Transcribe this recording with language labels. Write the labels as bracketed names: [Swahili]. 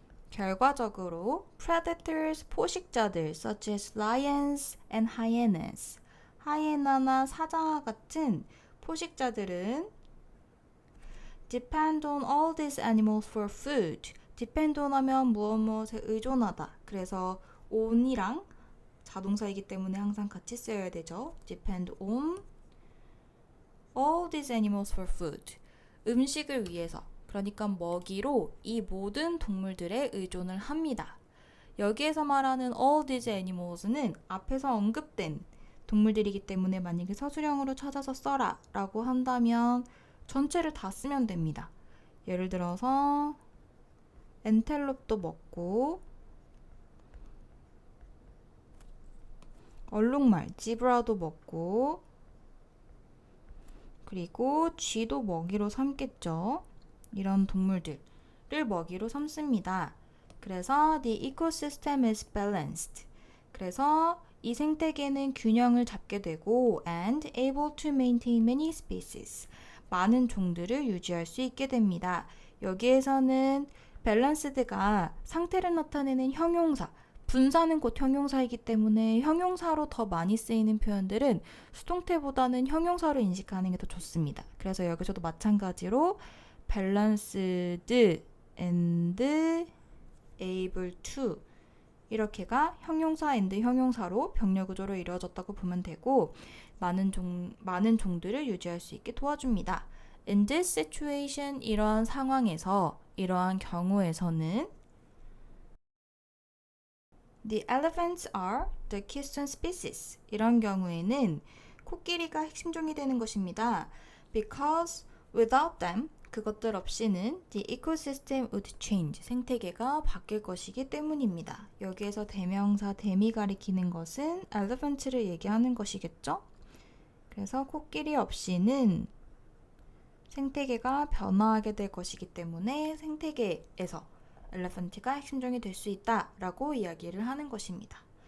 [Korean] 결과적으로 [English] predators, [Korean] 포식자들 [English] such as lions and hyenas, [Korean] 하이에나나 사자와 같은 포식자들은 [English] depend on all these animals for food. [Korean] depend on 하면 무엇에 의존하다. 그래서 on이랑 자동사이기 때문에 항상 같이 써야 되죠. [English] depend on all these animals for food. [Korean] 음식을 위해서, 그러니까 먹이로 이 모든 동물들에 의존을 합니다. 여기에서 말하는 all these animals는 앞에서 언급된 동물들이기 때문에 만약에 서술형으로 찾아서 써라 라고 한다면 전체를 다 쓰면 됩니다. 예를 들어서 엔텔롭도 먹고 얼룩말, 지브라도 먹고 그리고 쥐도 먹이로 삼겠죠. 이런 동물들을 먹이로 삼습니다. 그래서 [English] the ecosystem is balanced. [Korean] 그래서 이 생태계는 균형을 잡게 되고 [English] and able to maintain many species. [Korean] 많은 종들을 유지할 수 있게 됩니다. 여기에서는 balanced가 상태를 나타내는 형용사, 분사는 곧 형용사이기 때문에 형용사로 더 많이 쓰이는 표현들은 수동태보다는 형용사로 인식하는 게 더 좋습니다. 그래서 여기서도 마찬가지로 balanced and able to 이렇게가 형용사 and 형용사로 병렬 구조로 이루어졌다고 보면 되고 많은 종들을 유지할 수 있게 도와줍니다. [English] In this situation, [Korean] 이러한 상황에서, 이러한 경우에서는 [English] The elephants are the keystone species. [Korean] 이런 경우에는 코끼리가 핵심종이 되는 것입니다. [English] Because without them, [Korean] 그것들 없이는 [English] the ecosystem would change, [Korean] 생태계가 바뀔 것이기 때문입니다. 여기에서 대명사 them이 가리키는 것은 elephant를 얘기하는 것이겠죠? 그래서 코끼리 없이는 생태계가 변화하게 될 것이기 때문에 생태계에서 엘레펀트가 핵심종이 될 수 있다라고 이야기를 하는 것입니다.